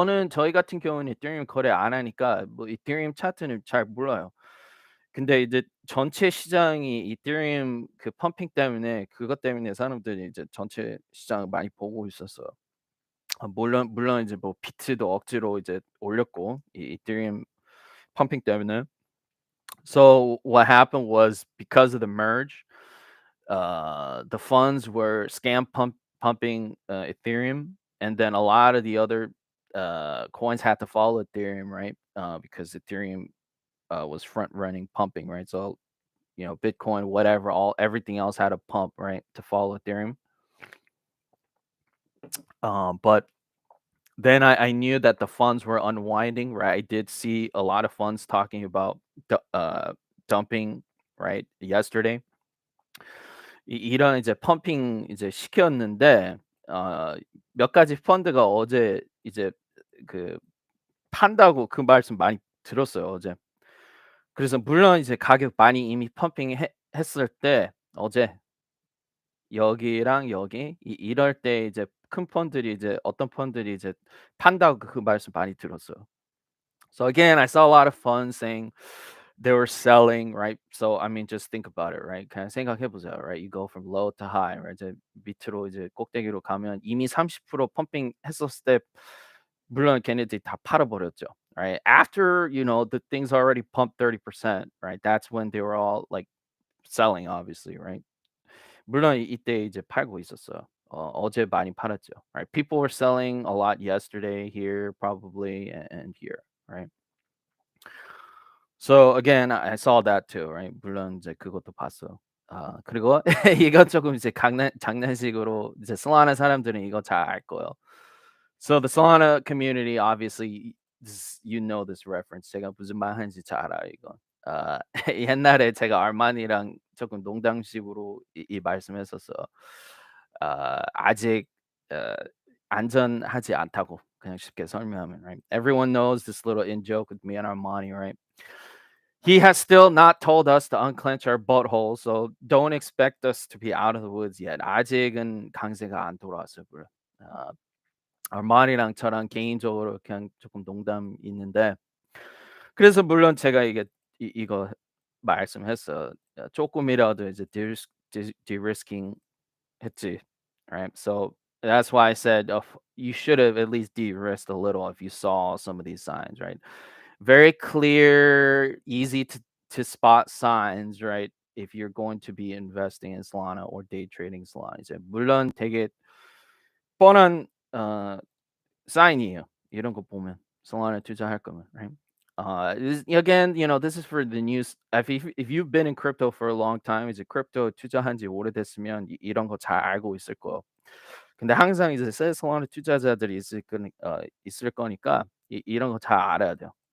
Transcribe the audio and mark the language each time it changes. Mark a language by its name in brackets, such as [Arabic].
[Korean] 저희 같은 경우는 에thereum 거래 안 하니까 뭐 ethereum 차트는 잘 몰라요. 근데 이제 전체 시장이 이더리움 그 펌핑 때문에 그것 때문에 사람들이 이제 전체 시장을 많이 보고 있었어요. 물론 이제 뭐 비트도 억지로 이제 올렸고 이 이더리움 펌핑 때문에. [English] So what happened was because of the merge, the funds were pumping Ethereum, and then a lot of the other coins had to follow Ethereum, right? Because Ethereum was front running pumping, right? So Bitcoin, whatever, everything else had a pump, right, to follow Ethereum. But Then I knew that the funds were unwinding, right? I did see a lot of funds talking about dumping, right, yesterday. [Korean] 이런 이제 펌핑 이제 시켰는데 몇 가지 펀드가 어제 이제 그 판다고 그 말씀 많이 들었어요, 어제. 그래서 물론 이제 가격 많이 이미 했을 때 어제 여기랑 여기 이럴 때 이제 큰 펀들이 이제 어떤 펀들이 이제 판다고 그 말씀 많이 들었어요. [English] So again, I saw a lot of funds saying they were selling, right? So I mean, just think about it, right? [Korean] 그냥 생각해 보세요, right? [English] You go from low to high, right? [Korean] 이제 밑으로 이제 꼭대기로 가면 이미 30% 펌핑 했었을 때 물론 걔네들이 다 팔아버렸죠, right? [English] After the things already pumped 30%, right? That's when they were all like selling, obviously, right? [Korean] 물론 이때 이제 팔고 있었어요. 어제 많이 팔았죠, right? [English] People were selling a lot yesterday here, probably, and here, right? So again, I saw that too, right? [Korean] 물론 이제 그것도 봤어. 그리고 이건 조금 이제 장난식으로 이제 Solana 사람들은 이거 잘 알 거예요. [English] So the Solana community, obviously, you know this reference. [Korean] 제가 무슨 말 하는지 잘 알아요, 이거. 옛날에 제가 알만이랑 조금 농담식으로 이 말씀했었어요. 아직 어, 안전하지 않다고 그냥 쉽게 설명하면, right? [English] Everyone knows this little in joke with me and Armani, right? He has still not told us to unclench our butthole, so don't expect us to be out of the woods yet. [Korean] 아직은 강세가 안 돌아왔어요, bro. 어, armani랑 저랑 개인적으로 그냥 조금 농담 있는데 그래서 물론 제가 이거 말씀했어요. 조금이라도 이제 de-risking 했지, right? [English] So that's why I said you should have at least de-risked a little if you saw some of these signs, right? Very clear, easy to spot signs, right? If you're going to be investing in Solana or day trading Solana. [Korean] 이제 물론 되게 뻔한 사인이에요. 이런 거 보면 Solana 투자할 거면, right? [English] Again, this is for the news. If you've been in crypto for a long time, [Korean] 이제 크립토 투자한 지 오래됐으면 이런 거 잘 알고 있을 거예요. 근데 항상 이제 Solana 투자자들이 있을 거니까 이런 거 잘 알아야 돼요.